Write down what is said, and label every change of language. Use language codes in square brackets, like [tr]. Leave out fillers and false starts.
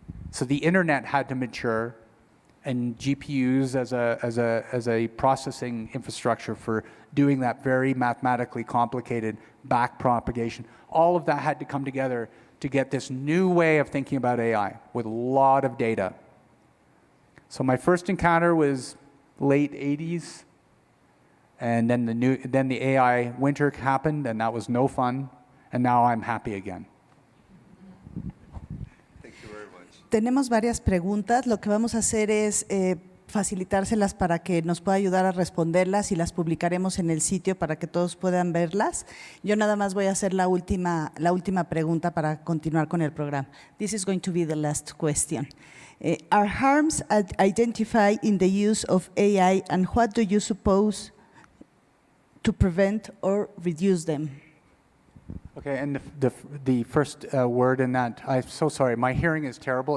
[en] So the internet had to mature, and GPUs as a processing infrastructure for doing that very mathematically complicated back propagation, all of that had to come together to get this new way of thinking about AI with a lot of data. So my first encounter was late 80s, and then the AI winter happened, and that was no fun, and now I'm happy again. Thank you very much. [es] Tenemos varias preguntas. Lo que vamos a hacer es facilitárselas para que nos pueda ayudar a responderlas y las publicaremos en el sitio para que todos puedan verlas. Yo nada más voy a hacer la última pregunta para continuar con el programa. [en] This is going to be the last question. Are harms identified in the use of AI, and what do you suppose to prevent or reduce them? Okay, and the first word in that, I'm so sorry, my hearing is terrible.